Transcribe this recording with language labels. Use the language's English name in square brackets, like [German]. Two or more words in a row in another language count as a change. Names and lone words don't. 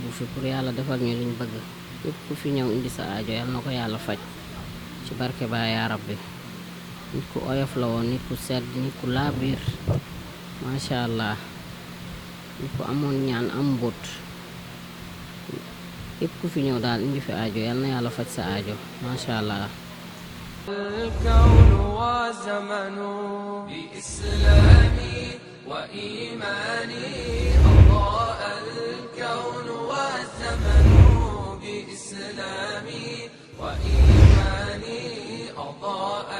[Wolof] fi pour yàlla defal ñu luñ bëgg képp ku fi ñëw indi sa aajo yàlla na ko yàlla faj ci barke ba [Arabic] يا ربي [Wolof] nit ku oyof la woon nit ku sedd nit ku laabiir [Arabic] ما شاء الله [Wolof] nit ku amoon ñaan am mbóot képp ku fi ñëw daal indi fi aajo yal na yàlla faj sa aajo [Arabic] ما شاء الله. الكون وزمن بإسلامي وإيماني أضاء الكون والزمن بإسلامي وإيماني أضاء